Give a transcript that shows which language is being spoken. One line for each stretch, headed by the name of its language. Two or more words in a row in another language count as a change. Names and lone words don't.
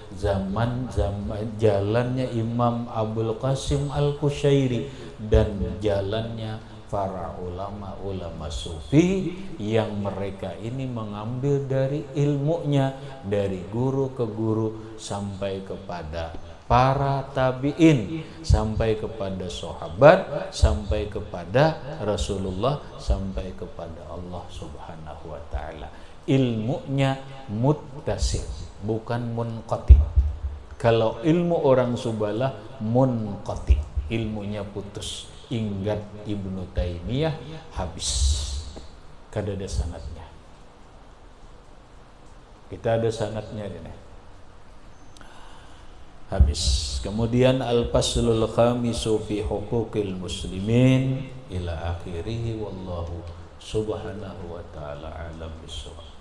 Indonesian: jalannya Imam Abul Qasim Al-Qushairi, dan jalannya para ulama-ulama sufi yang mereka ini mengambil dari ilmunya dari guru ke guru sampai kepada para tabi'in, sampai kepada sahabat, sampai kepada Rasulullah, sampai kepada Allah
Arabic: سبحانه وتعالى.
Indonesian: Ilmunya muttasil, bukan munqati. Kalau ilmu orang Subalah munqati, ilmunya putus. Ingat Ibnu Taimiyah, habis.
Banjar: Kada ada sanadnya. Kita ada sanadnya ini.
Indonesian: Habis.
Arabic: Kemudian الفصل الخامس في حقوق المسلمين إلى آخره والله سبحانه وتعالى أعلم بالصواب.